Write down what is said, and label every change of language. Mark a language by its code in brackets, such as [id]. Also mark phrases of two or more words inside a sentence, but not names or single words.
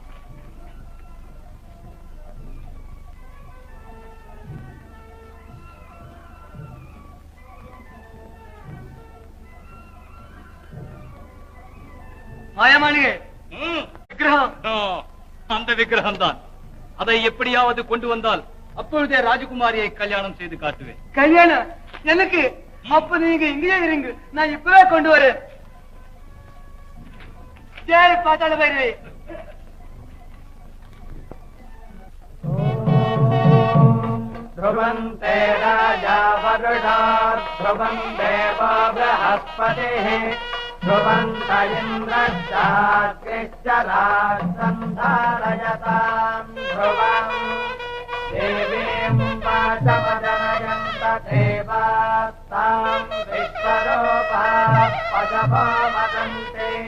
[ta] மாயமாளிகை விக்கிரகம். அந்த விக்கிரகம் தான். அதை எப்படியாவது கொண்டு வந்தால் அப்பொழுதே ராஜகுமாரியை கல்யாணம் செய்து காட்டுவேன். கல்யாணம் எனக்கு? அப்ப நீங்க இங்கேயே இருங்க, நான் இப்பவே கொண்டு வரேன். ஜெய் பாத்தாள பைரவி. [sa] ध्रुवन्ते राजा वरुणात् ध्रुवं देवो बृहस्पतिः ध्रुवन्त इन्द्रश्चाग्निश्चरात् सन्धारयताम् ध्रुवम् देवीं वाचमजनयन्त देवास्ताम् विश्वरूपाः पशवो वदन्ति.